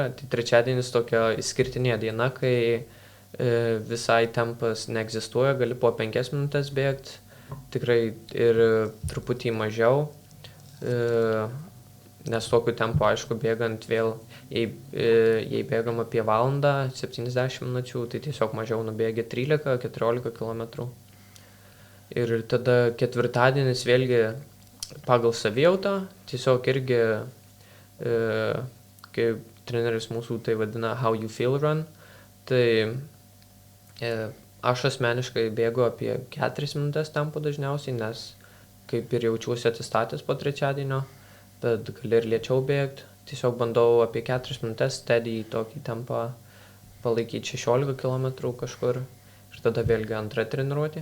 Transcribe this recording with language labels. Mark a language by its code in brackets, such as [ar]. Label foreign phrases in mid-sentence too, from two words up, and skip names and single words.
[lt] Tai trečiadienis tokia išskirtinė diena, kai visai tempas neegzistuoja, gali po 5 minutės bėgti, tikrai ir truputį mažiau, nes tokiu tempu, aišku, bėgant vėl, jei bėgam apie valandą, 70 minučių, tai tiesiog mažiau nubėgi 13-14 km. Ir tada ketvirtadienis vėlgi pagal savijautą, tiesiog irgi, kaip treneris mūsų tai vadina [en] how you feel run, [lt] tai aš asmeniškai bėgu apie 4 minutės tempo dažniausiai, nes kaip ir jaučiuosi atsistatęs po trečiadienio, bet gali ir lėčiau bėgti. Tiesiog bandau apie 4 minutės steady tokį tempą palaikyti 16 km kažkur ir tada vėlgi antra treniruotė.